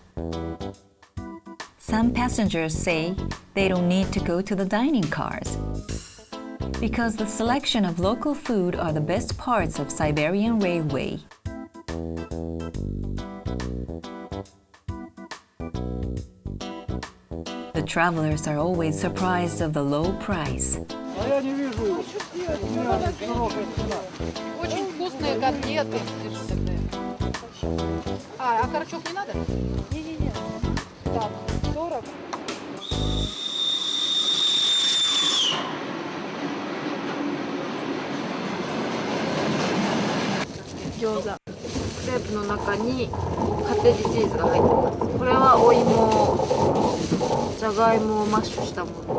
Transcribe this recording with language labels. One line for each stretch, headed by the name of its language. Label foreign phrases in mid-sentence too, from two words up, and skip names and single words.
English: Some passengers say they don't need to go to the dining cars because the selection of local food are the best parts of Siberian Railway. The travelers are always surprised of the low price.
Russian: Очень вкусные котлеты. А окорочок не надо? Не-не-не. Так, 40.
Japanese: 餃子。クレープの中にカテージチーズが入ってます。これはお芋、じゃがいもをマッシュしたもの。